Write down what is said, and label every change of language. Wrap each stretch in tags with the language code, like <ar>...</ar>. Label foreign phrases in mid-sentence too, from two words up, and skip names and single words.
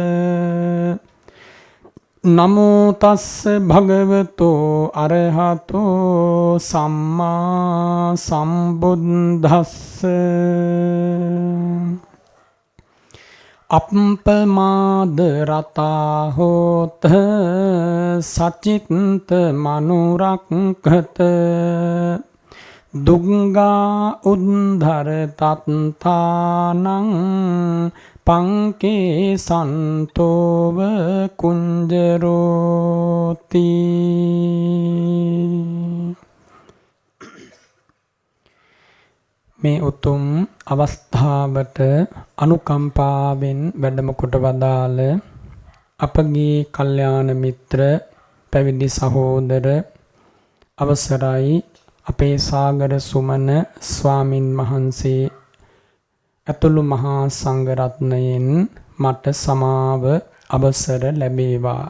<pi>නමෝ තස්ස භගවතෝ අරහතෝ සම්මා සම්බුද්දස්ස අප්පමාද රතා හෝත සචිත්ත මනුරක්ඛත දුංගා උද්ධර තත්තානං පංකේ සන්තෝව කුංජරෝති</pi> <si>මේ උතුම් අවස්ථාවට අනුකම්පාවෙන් වැඩම කොට වදාළ අපගේ කල්යාණ මිත්‍ර පැවිදි සහෝදර අවසරයි අපේ සාගර සුමන ස්වාමින් වහන්සේ ඇතුළු මහා සංඝරත්නයෙන් මට සමාව අවසර ලැබේවා.</si>